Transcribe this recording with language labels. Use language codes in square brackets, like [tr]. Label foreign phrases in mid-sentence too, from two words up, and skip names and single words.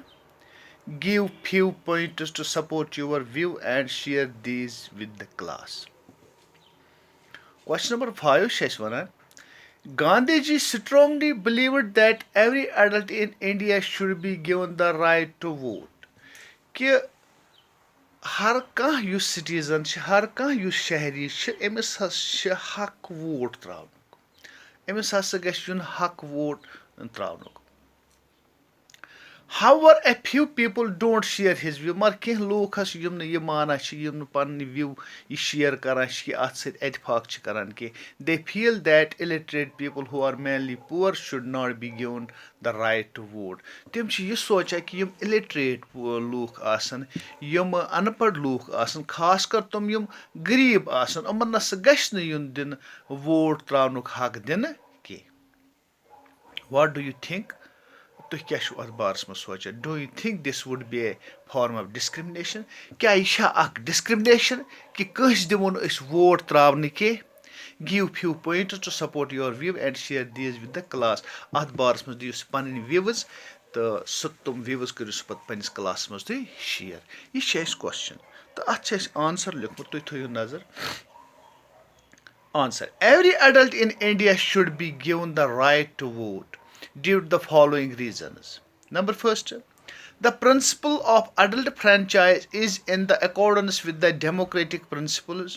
[en] Give few pointers to support your view and share these with the class. Question number 5 Sheshwaran. Gandhiji strongly believed that every adult in India should be given the right to vote. [ks] कि हर कह युस सिटीजन हर कह युस शहरी अमिस हक वोट त्राउनुक अमिस हसा गछ युन हक वोट त्राउनुक [en] However, a few people don't share his view. [ks] मगर कह लोग हस यम ये माना यम पन्न view ये share करान कि अत सत इतफाक करान कि [en] they feel that illiterate people who are mainly poor should not be given the right to vote. [ks] तम ये सोचा कि यम illiterate लोग आसन यम अनपढ़ लोग आसन खास कर तुम यम गरीब आसन अमन नस गछ न युन दिन वोट त्राउनुक हक दिन के [en] What do you think? [ks] तुह क्या अथ बारस में सोचान [en] do you think this would be a form of discrimination [ks] क्या यह अख डिस्क्रिमिनेशन कि कंस दिमो अस वोट त्रावने के [en] give few points to support your view and share these with the class [ks] अथ बारस में दियो पन व्यूज तो सह तुम व्यूज करो सह पे पन्निस क्लास में तुम शेयर यह क्वेश्चन तो अत आंसर लिखमुत तुम थो नजर Answer. [en] Every adult in India should be given the right to vote due to the following reasons. Number first, the principle of adult franchise is in the accordance with the democratic principles.